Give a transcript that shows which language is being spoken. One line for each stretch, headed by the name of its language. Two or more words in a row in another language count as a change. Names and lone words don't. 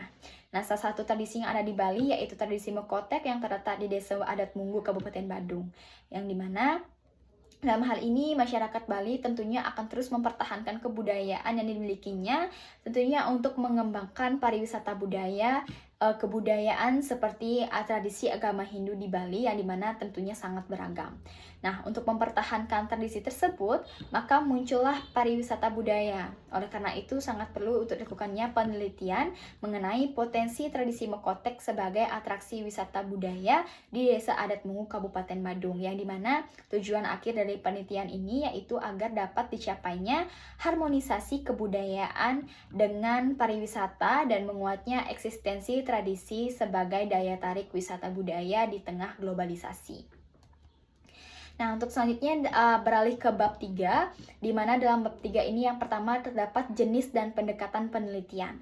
Indonesian: Nah, salah satu tradisi yang ada di Bali yaitu tradisi Mekotek yang terletak di Desa Adat Munggu, Kabupaten Badung, yang dimana dalam hal ini masyarakat Bali tentunya akan terus mempertahankan kebudayaan yang dimilikinya, tentunya untuk mengembangkan pariwisata budaya, kebudayaan seperti tradisi agama Hindu di Bali, yang dimana tentunya sangat beragam. Nah, untuk mempertahankan tradisi tersebut, maka muncullah pariwisata budaya. Oleh karena itu, sangat perlu untuk dilakukannya penelitian mengenai potensi tradisi Mekotek sebagai atraksi wisata budaya di Desa Adat Munggu, Kabupaten Badung, yang dimana tujuan akhir dari penelitian ini yaitu agar dapat dicapainya harmonisasi kebudayaan dengan pariwisata dan menguatnya eksistensi tradisi sebagai daya tarik wisata budaya di tengah globalisasi. Nah, untuk selanjutnya beralih ke bab 3, di mana dalam bab 3 ini yang pertama terdapat jenis dan pendekatan penelitian.